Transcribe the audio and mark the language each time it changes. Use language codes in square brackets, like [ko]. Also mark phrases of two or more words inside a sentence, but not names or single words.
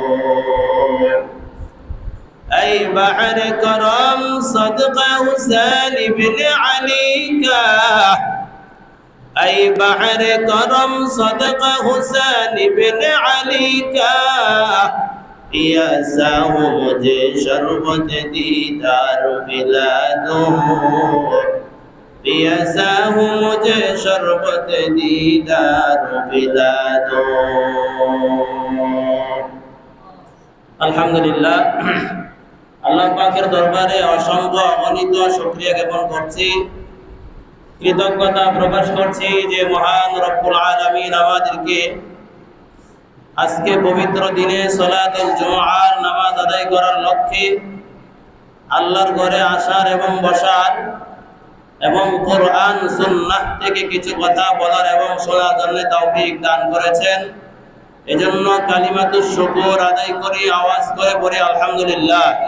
[ur] اے بحر کرم صدقہ حسین بن علی کا اے بحر کرم صدقہ حسین بن علی کا پیاسا ہو مجھے شربت دیدار پلا دو پیاسا ہو مجھے شربت دیدار پلا دو [bn] الحمدللہ আল্লাহ পাকের দরবারে অসংখ্য অগণিত শুকরিয়া জ্ঞাপন করছি কৃতজ্ঞতা প্রকাশ করছি যে মহান [ar] رب العالمين [bn] আমাদেরকে আজকে পবিত্র দিনে সালাতুল জুমআর নামাজ আদায় করার লক্ষ্যে আল্লাহর ঘরে আসার এবং বসার এবং কোরআন সুন্নাহ থেকে কিছু কথা বলার এবং শোনার জন্য তৌফিক দান করেছেন এজন্য [ar] كلمة الشكر [bn] আদায় করি আওয়াজ করে পড়ি আলহামদুলিল্লাহ